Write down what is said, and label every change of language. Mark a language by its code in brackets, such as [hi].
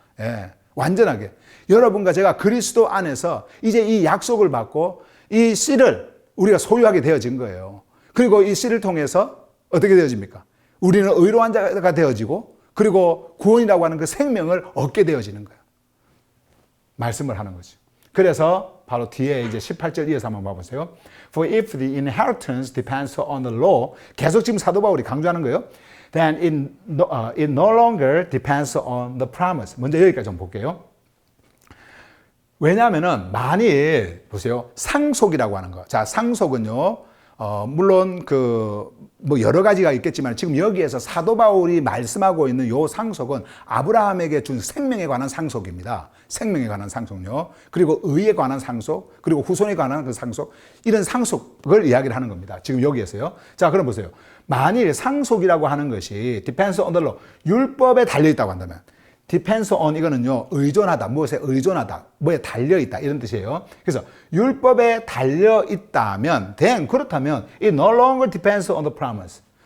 [ko] 예, 완전하게. 여러분과 제가 그리스도 안에서 이제 이 약속을 받고 이 씨를 우리가 소유하게 되어진 거예요. 그리고 이 씨를 통해서 어떻게 되어집니까? 우리는 의로운 자가 되어지고 그리고 구원이라고 하는 그 생명을 얻게 되어지는 거예요. 말씀을 하는 거죠. 그래서 바로 뒤에 이제 18절 이어서 한번 봐보세요. [en] For if the inheritance depends on the law, [ko] 계속 지금 사도 바울이 강조하는 거예요. [en] Then it no longer depends on the promise. [ko] 먼저 여기까지 좀 볼게요. 왜냐하면은 만일 보세요. 상속이라고 하는 거. 자, 상속은요. 물론 뭐 여러 가지가 있겠지만 지금 여기에서 사도 바울이 말씀하고 있는 요 상속은 아브라함에게 준 생명에 관한 상속입니다. 생명에 관한 상속요. 그리고 의에 관한 상속, 그리고 후손에 관한 그 상속, 이런 상속을 이야기를 하는 겁니다. 지금 여기에서요. 자, 그럼 보세요. 만일 상속이라고 하는 것이 [en] depends on the law, [ko] 율법에 달려 있다고 한다면, depends on 이거는요, 의존하다, 무엇에 의존하다, 뭐에 달려 있다, 이런 뜻이에요. 그래서 율법에 달려 있다면, [en] then [ko] 그렇다면 [en] it no longer depends on the promise.